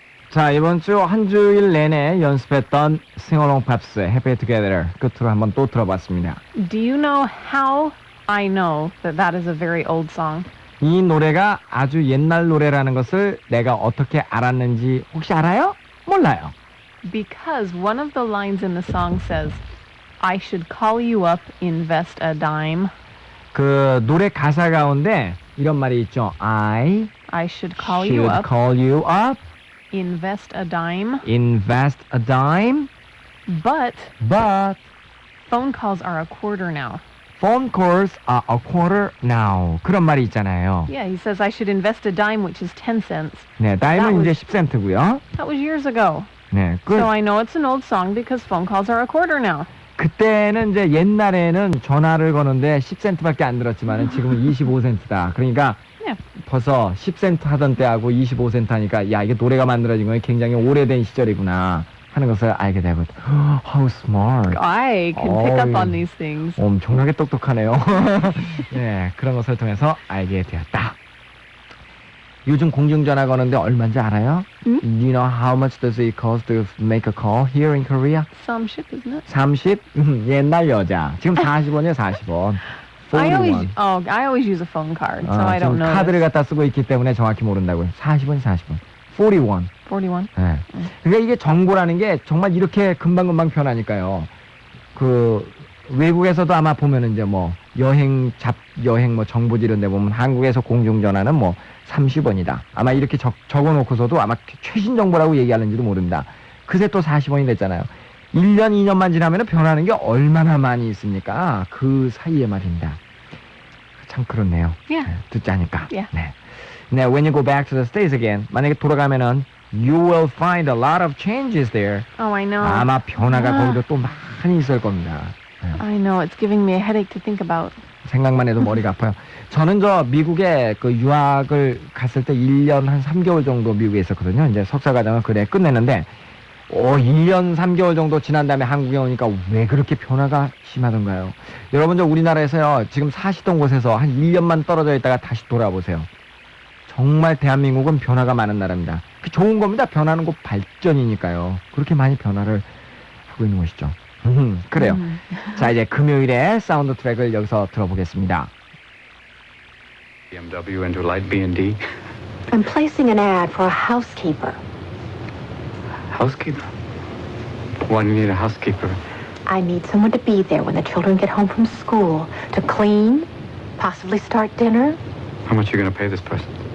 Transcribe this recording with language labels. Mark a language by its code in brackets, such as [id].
[ko] 자, 이번 주 한 주일 내내 연습했던 싱얼롱 팝스 Happy Together 끝으로 한번 또 들어봤습니다. [en] Do you know how I know that that is a very old song? [ko] 이 노래가 아주 옛날 노래라는 것을 내가 어떻게 알았는지 혹시 알아요? 몰라요. [en] Because one of the lines in the song says, I should call you up, invest a dime. [ko] 그 노래 가사 가운데 이런 말이 있죠. [en] I should call should you up, call you up, invest a dime. invest a dime, But phone calls are a quarter now. phone calls are a quarter now. [ko] 그런 말이 있잖아요. [en] Yeah, he says I should invest a dime, which is 10 cents. [ko] 네, 다임은 이제 10센트고요. [en] That was years ago. [ko] 네, [en] So I know it's an old song because phone calls are a quarter now. [ko] 그때는 이제 옛날에는 전화를 거는데 10센트밖에 안 들었지만은 지금은 25센트다. 그러니까 [en] Yeah. [ko] 벌써 10센트 하던 때하고 25센트 하니까 야, 이게 노래가 만들어진 건 굉장히 오래된 시절이구나 하는 것을 알게 되고 [en] How smart. I can pick up [ko] 어이. [en] on these things. [ko] 엄청나게 똑똑하네요. 네, 그런 것을 통해서 알게 되었다. 요즘 공중전화 거는데 얼마인지 알아요? 응? [en] Do you know how much does it cost to make a call here in Korea? Some shit, isn't it? [ko] 30? 옛날 여자. 지금 40원이에요, 40원. [en] I 41. always use a phone card, so I don't [ko] 지금 [en] know. [ko] 카드를 갖다 쓰고 있기 때문에 정확히 모른다고요. 40원, 40원. 41. 41. 네. 그러니까 이게 정보라는 게 정말 이렇게 금방금방 변하니까요. 그 외국에서도 아마 보면은 이제 뭐 여행 뭐 정보지 이런 데 보면 한국에서 공중전화는 뭐 30원이다. 아마 이렇게 적어놓고서도 아마 최신 정보라고 얘기하는지도 모릅니다. 그새 또 40원이 됐잖아요. 1년, 2년만 지나면 변하는 게 얼마나 많이 있습니까? 그 사이에 말입니다. 참 그렇네요. [en] Yeah. [ko] 네, 듣자니까. [en] Yeah. [ko] 네. 네, [en] when you go back to the States again, [ko] 만약에 돌아가면은 [en] you will find a lot of changes there. Oh, I know. [ko] 아마 변화가 거기도 또 많이 있을 겁니다. 네. [en] I know. It's giving me a headache to think about. [ko] 생각만 해도 머리가 아파요. 저는 저 미국에 그 유학을 갔을 때 1년 한 3개월 정도 미국에 있었거든요. 이제 석사과정을 그래 끝냈는데 1년 3개월 정도 지난 다음에 한국에 오니까 왜 그렇게 변화가 심하던가요? 여러분 저 우리나라에서요. 지금 사시던 곳에서 한 1년만 떨어져 있다가 다시 돌아보세요. 정말 대한민국은 변화가 많은 나라입니다. 그 좋은 겁니다. 변하는 거 발전이니까요. 그렇게 많이 변화를 하고 있는 것이죠. 그래요. 자, 이제 금요일에 사운드 트랙을 여기서 들어보겠습니다. BMW into light B&D. [en] I'm placing an ad for a housekeeper. Housekeeper. Why do you need a housekeeper? I need someone to be there when the children get home from school to clean, possibly start dinner. How much are you going to pay this person?